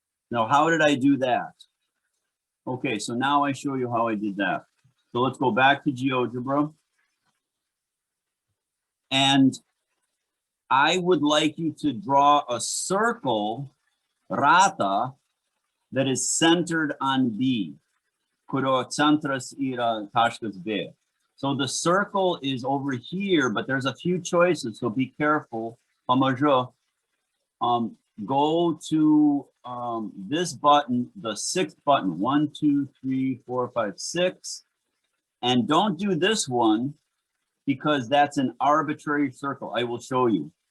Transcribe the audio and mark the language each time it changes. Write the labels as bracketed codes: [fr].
[en] Now, how did I do that? Okay, so now I show you how I did that. So let's go back to GeoGebra. And I would like you to draw a circle, rata, that is centered on B. [lt] Kurio centras yra taškas B. [en] So the circle is over here, but there's a few choices, so be careful. Pamažu. Go to this button, the sixth button, 1, 2, 3, 4, 5, 6. And don't do this one because that's an arbitrary circle. I will show you.